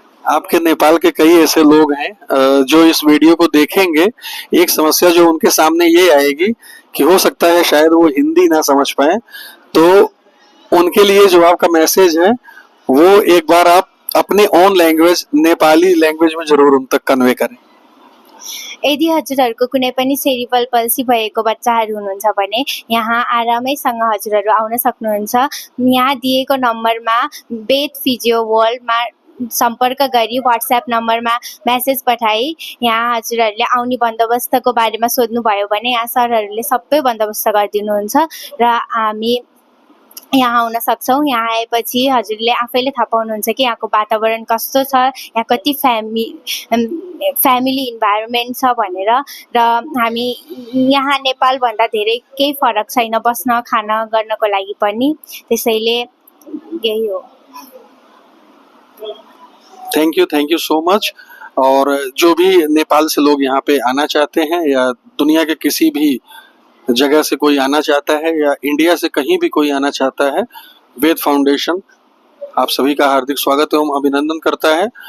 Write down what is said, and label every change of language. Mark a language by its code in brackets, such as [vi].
[hi] आपके नेपाल के कई ऐसे लोग हैं जो इस वीडियो को देखेंगे, एक समस्या जो उनके सामने ये आएगी कि हो सकता है शायद वो हिंदी ना समझ पाए, तो उनके लिए जो आपका मैसेज है वो एक बार आप अपने ओन लैंग्वेज, नेपाली लैंग्वेज में जरूर उन तक कन्वे करें। [ne] यदि हजुरहरूको कुनै पनि सेरिब्रल पाल्सी भएको बच्चाहरू हुनुहुन्छ भने यहाँ आरामैसँग हजुरहरू आउन सक्नुहुन्छ। यहाँ दिएको नम्बरमा वेद फिजियो वर्ल्डमा सम्पर्क गरी व्हाट्सएप नम्बरमा मेसेज पठाई यहाँ हजुरहरूले आउने बन्दोबस्तको बारेमा सोध्नुभयो भने यहाँ सरहरूले सबै बन्दोबस्त गरिदिनुहुन्छ र हामी यहाँ आउन सक्छौँ। यहाँ आएपछि हजुरले आफैले थाहा पाउनुहुन्छ कि यहाँको वातावरण कस्तो छ, यहाँ कति फ्यामिली इन्भाइरोमेन्ट छ भनेर। र हामी यहाँ नेपालभन्दा धेरै केही फरक छैन बस्न खान गर्नको लागि पनि, त्यसैले यही हो। [en] Thank you so much. [hi] और जो भी नेपाल से लोग यहाँ पे आना चाहते हैं या दुनिया के किसी भी जगह से कोई आना चाहता है या इंडिया से कहीं भी कोई आना चाहता है, वेद फाउंडेशन आप सभी का हार्दिक स्वागत एवं अभिनंदन करता है।